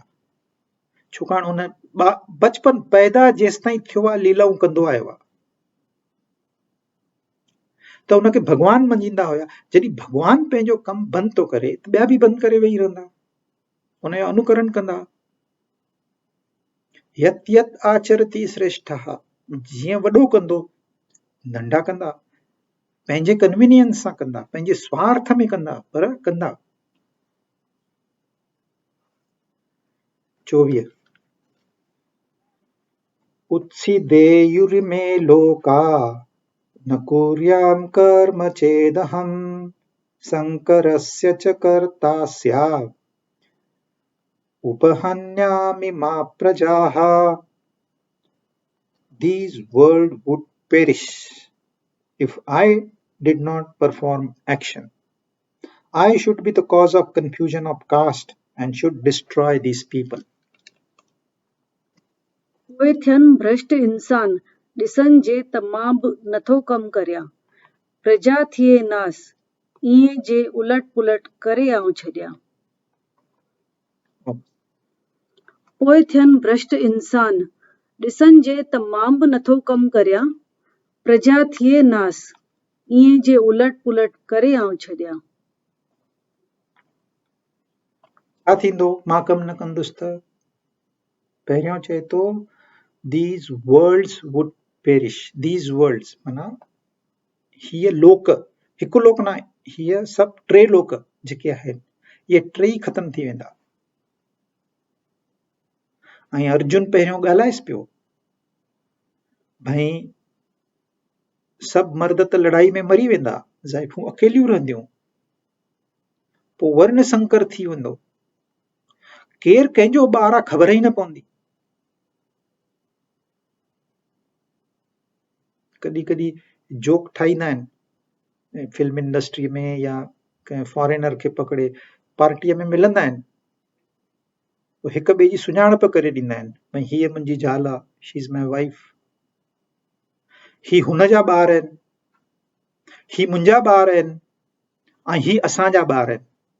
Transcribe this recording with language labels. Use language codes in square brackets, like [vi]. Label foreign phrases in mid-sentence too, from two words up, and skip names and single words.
[sd] छाकाणि हुन बचपन पैदा जेसिताईं थियो आहे लीलाऊं कंदो आयो आहे, त हुनखे भॻवान मञींदा हुया। जॾहिं भॻवान पंहिंजो कमु बंदि थो करे त ॿिया बि बंदि करे वेही रहंदा, हुनजो अनुकरण कंदा। [sa] यत यत आचरति श्रेष्ठः, [sd] जीअं वॾो कंदो नंढा कंदा, पंहिंजे कन्वीनियंस सां कंदा, पंहिंजे स्वार्थ में कंदा, पर कंदा। [sa] 24 उत्सिदेयुर्मे लोका न कुर्यां कर्म चेदहं शंकरस्य च कर्ता स्यात् उपहन्यामि मा प्रजाः। [en] These world would perish if I did not perform action. I should be the cause of confusion of caste and should destroy these people. [sd] उहे थियनि भ्रष्ट इंसान, ॾिसनि जे त मां बि नथो कमु करियां, प्रजा थिए नास, इएं जे उलट पुलट करे आऊं छॾियां। पोइ थियनि भ्रष्ट इंसान, ॾिसनि जे त मां बि नथो कमु करियां, प्रजा थिए नास, इएं जे उलट पुलट करे आऊं छॾियां। छा थींदो मां कमु न कंदुसि त? पहिरियों चए थो [en] these worlds would perish. These worlds [sd] माना हीअ लोक, हिकु लोक न आहे, हीअ सभु टे लोक जेके आहिनि इहे टे ई ख़तम थी वेंदा। ऐं अर्जुन पहिरियों ॻाल्हाएसि पियो भई सभु मर्द त लड़ाई में मरी वेंदा, ज़ाइफूं अकेलियूं रहंदियूं, पोइ वर्ण संकर थी वेंदो, केरु कंहिंजो ॿार आहे ख़बर ई न पवंदी। कॾहिं कॾहिं जोक ठाहींदा आहिनि फिल्म इंडस्ट्री में या कंहिं फॉरेनर खे पकड़े पार्टीअ में मिलंदा आहिनि, हिक ॿिए जी सुञाणप करे ॾींदा आहिनि भई हीअ मुंहिंजी ज़ाल आहे, [en] she is my wife, [sd] ही हुनजा ॿार आहिनि, ही मुंहिंजा ॿार आहिनि, ऐं ही असांजा ॿार आहिनि।